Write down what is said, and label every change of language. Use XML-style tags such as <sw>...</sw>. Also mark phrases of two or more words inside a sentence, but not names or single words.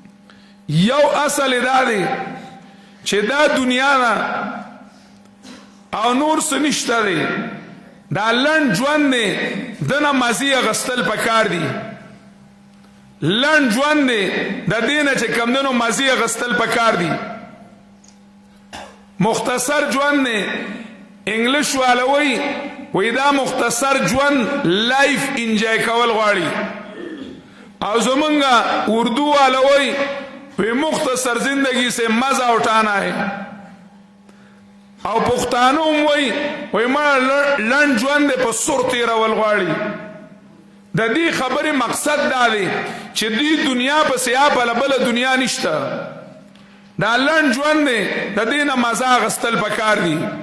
<ps>یو اصل دا دی چې دا دنیا ده او نور څه نشته دی دا لنډ ژوند دی دنه مزې اخیستل پکار دي لنډ ژوند دی د دې نه چې کمدنو مزې اخیستل پکار دي مختصر ژوند دی انګلیش والا وایي دا مختصر ژوند</ps> <en>life enjoy</en> <ps>کول غواړي او زمونږ اردو والا وایي</ps> <ur>مختصر زندگی سے مزہ اٹھانا ہے</ur> <ps>او پښتانه وایي ما لنډ ژوند په سور تېرول غواړي د دې خبرې مقصد دا دی چې دې دنیا پسې بله بله دنیا نشته دا لنډ ژوند دی د دې نه مزه اخیستل پکار دي</ps>